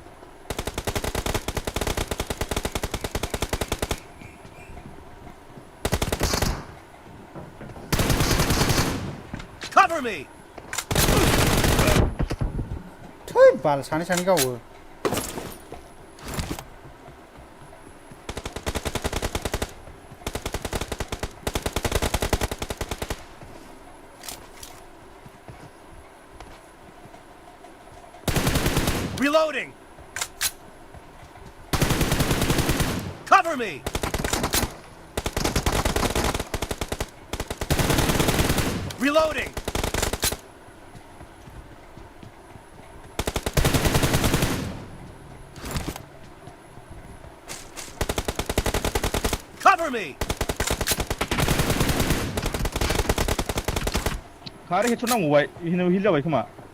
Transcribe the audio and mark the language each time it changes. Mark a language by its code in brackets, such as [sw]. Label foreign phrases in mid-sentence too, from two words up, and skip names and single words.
[en] Cover me. [brx] थै बाल सानै सानै गावो [en] Reloading. Cover me. Reloading. Cover me. [brx] खारे हेडशट नांगौबाय हिल जाबाय खोमा